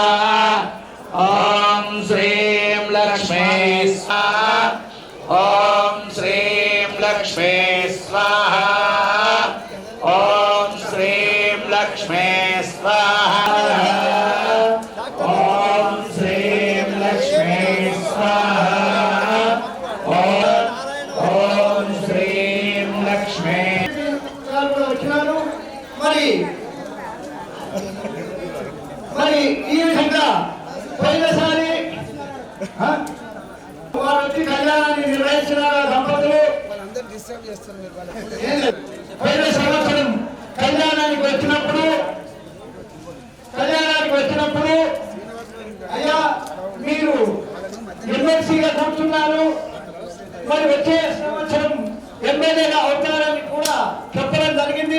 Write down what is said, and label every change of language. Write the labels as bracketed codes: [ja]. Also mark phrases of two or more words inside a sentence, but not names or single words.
[sa] ॐ श्रीं लक्ष्मे स्वाहा ॐ श्रीं लक्ष्मे स्वाहा ॐ श्रीं लक्ष्मे स्वाहा ॐ श्रीं लक्ष्मे स्वाहा ॐ श्रीं लक्ष्मे [te] వచ్చినాను మరి ఈ విధంగా పోయినసారి వారు వచ్చి కళ్యాణాన్ని నిర్వహించిన దంపతులు పోయిన సంవత్సరం కళ్యాణానికి వచ్చినప్పుడు అయ్యా మీరు ఎమ్మెల్సీగా కూర్చున్నారు, మరి వచ్చే సంవత్సరం ఎమ్మెల్యేగా అవుతారని కూడా చెప్పడం జరిగింది.